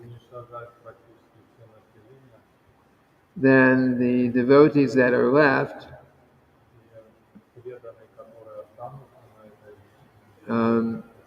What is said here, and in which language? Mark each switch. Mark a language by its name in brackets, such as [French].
[Russian] уничтожать практически все население, [English] then the devotees that are left, [Russian] и преданные, которые останутся на этой земле,